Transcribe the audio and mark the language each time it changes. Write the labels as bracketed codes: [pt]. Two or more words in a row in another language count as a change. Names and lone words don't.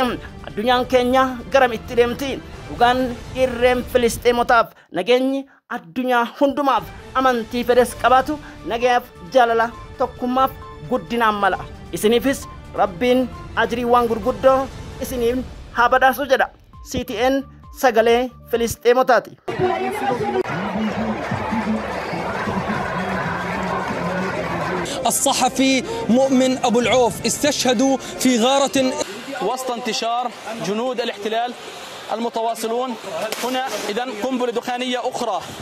[om] Addunyaan keenya garamitti deemti? Dhugaan irreen Filisxeemotaaf nageenyi addunyaa hundumaaf amantii fedhes qabaatu nagayaaf jaalala tokkummaaf guddinaan mala. Isiniifis Rabbiin ajriiwwan gurguddoo isiniif haa badhaasu jedha. CTN sagalee Filisxeemotaati. [ar] الصحفي مؤمن أبو العوف استشهدوا في غارة وسط انتشار جنود الاحتلال المتواصلون. هنا إذن قنبلة دخانية أخرى.